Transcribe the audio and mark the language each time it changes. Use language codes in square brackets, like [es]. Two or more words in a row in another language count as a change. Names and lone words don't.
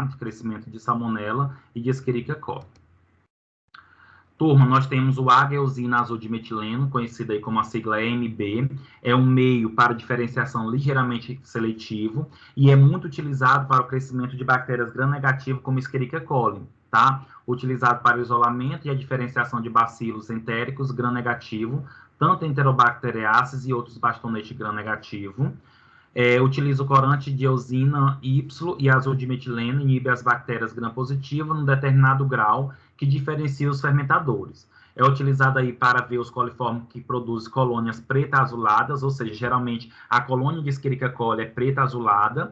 [pt] De crescimento de salmonela e de Escherichia coli. Turma, nós temos o A-gueosina azodimetileno, conhecido aí como a sigla EMB. É um meio para diferenciação ligeiramente seletivo e é muito utilizado para o crescimento de bactérias gram-negativas como Escherichia coli, tá? Utilizado para o isolamento e a diferenciação de bacilos entéricos gram-negativo, tanto Enterobacteriaceae e outros bastonetes gram-negativo. Utiliza o corante de eosina Y e azodimetileno, inibe as bactérias gram-positivas num determinado grau que diferencia os fermentadores. É utilizado aí para ver os coliformes que produzem colônias preta-azuladas, ou seja, geralmente a colônia de Escherichia coli é preta-azulada.